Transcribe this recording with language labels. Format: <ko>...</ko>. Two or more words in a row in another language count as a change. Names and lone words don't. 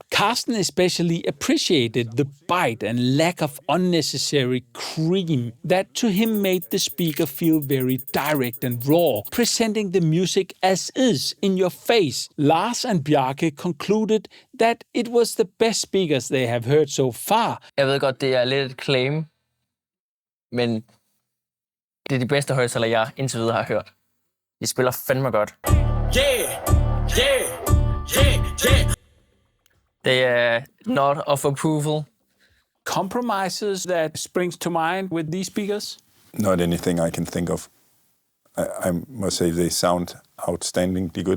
<en>Carsten especially appreciated the bite and lack of unnecessary cream that to him made the speaker feel very direct and raw, presenting the music as is in your face. Lars and Bjarke concluded that it was the best speakers they have heard so far.</en> <da>Jeg ved godt, det er lidt et claim, men det er de bedste højttaler, jeg indtil videre har hørt. De spiller fandme godt.</da> <en>They are not of approval. Compromises that springs to mind with these speakers? Not anything I can think of. I must say they sound outstandingly good.</en>